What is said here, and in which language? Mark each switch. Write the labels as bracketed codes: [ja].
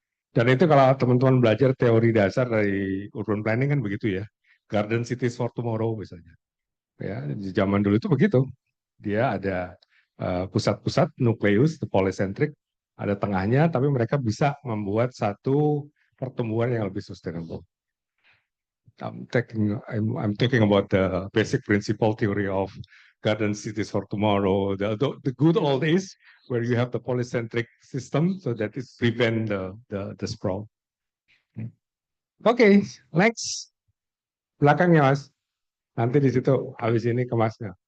[id] Dan itu kalau teman-teman belajar teori dasar dari urban planning kan begitu ya. Garden cities for tomorrow misalnya. Ya, di zaman dulu itu begitu. Dia ada pusat-pusat nukleus, the polycentric, ada tengahnya, tapi mereka bisa membuat satu pertumbuhan yang lebih sustainable. [en] I'm talking about the basic principle theory of garden cities for tomorrow, the good old days where you have the polycentric system so that it prevent the sprawl. [id] Oke, next. Belakangnya Mas. Nanti di situ habis ini ke Masnya.